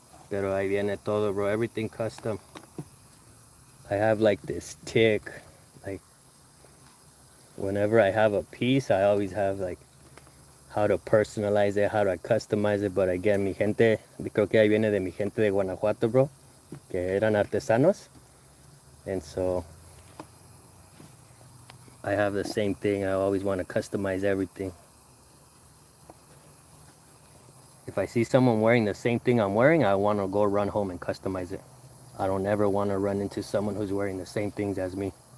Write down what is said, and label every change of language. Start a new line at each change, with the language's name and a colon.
Spanish: Pero ahí viene todo,
English: bro. Everything custom. I have like this tick. Like, whenever I have a piece, I always have like how to personalize it, how to customize it. But again,
Spanish: mi gente, creo que ahí viene de mi gente de Guanajuato, bro, que eran artesanos.
English: And so I have the same thing. I always want to customize everything. If I see someone wearing the same thing I'm wearing, I want to go run home and customize it. I don't ever want to run into someone who's wearing the same things as me.